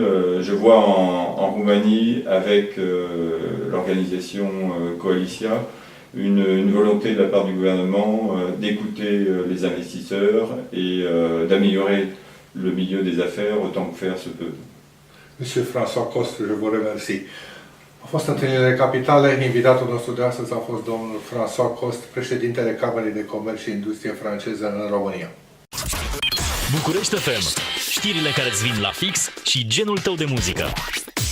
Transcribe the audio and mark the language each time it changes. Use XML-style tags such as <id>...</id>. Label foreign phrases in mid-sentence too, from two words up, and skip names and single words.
<fr>Je vois en Roumanie, avec l'organisation Coalitia, une volonté de la part du gouvernement d'écouter les investisseurs et d'améliorer le milieu des affaires autant que faire se peut. Monsieur François Coste, je vous remercie.</fr> <ro>A fost întâlnire capitale, invitatul nostru de astăzi a fost domnul François Coste, președintele Camerei de Comerț și Industrie franceză în România. București FM, știrile care îți vin la fix și genul tău de muzică.</ro>